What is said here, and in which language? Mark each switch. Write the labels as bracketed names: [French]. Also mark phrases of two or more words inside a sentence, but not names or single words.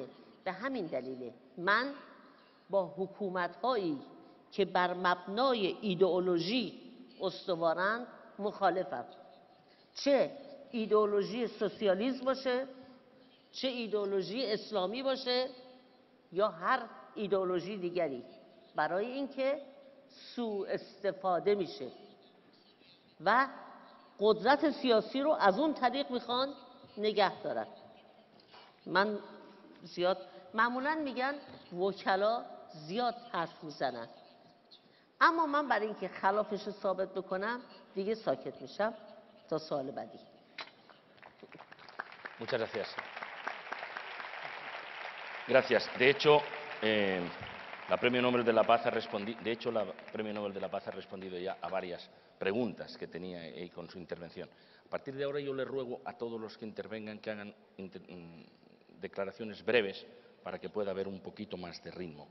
[Persian] به همین دلیله من با حکومت‌هایی که بر مبنای ایدئولوژی استوارند مخالفم، چه ایدئولوژی سوسیالیسم باشه، چه ایدئولوژی اسلامی باشه یا هر ایدئولوژی دیگری، برای اینکه سوء استفاده میشه و قدرت سیاسی رو از اون طریق میخوان نگه دارن. من زیاد معمولا میگن وکلا زیاد حرف میزنن، اما من برای اینکه خلافش رو ثابت بکنم دیگه ساکت میشم تا سوال بعدی. [Spanish] Muchas gracias. Gracias. De hecho, la Premio Nobel de la Paz ha respondido. De hecho, la Premio Nobel de la Paz ha respondido ya a varias preguntas que tenía con su intervención. A partir de ahora yo le ruego a todos los que intervengan que hagan declaraciones breves para que pueda haber un poquito más de ritmo.